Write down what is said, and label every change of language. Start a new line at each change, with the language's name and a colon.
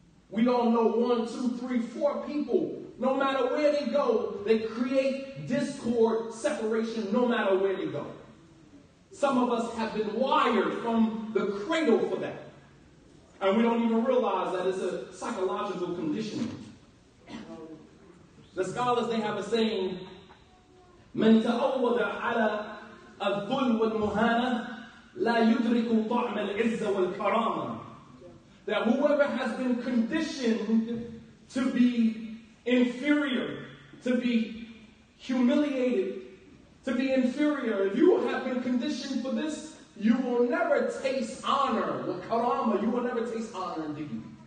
English: We all know 1, 2, 3, 4 people. No matter where they go, they create discord, separation, no matter where they go. Some of us have been wired from the cradle for that. And we don't even realize that it's a psychological conditioning. The scholars, they have a saying,
Arabic: من تعود على الذل والمهانة لا يدرك طعم العزة والكرامة.
English: That whoever has been conditioned to be inferior, to be humiliated, to be inferior, if you have been conditioned for this, you will never taste honor, wa karama, you will never taste honor and dignity.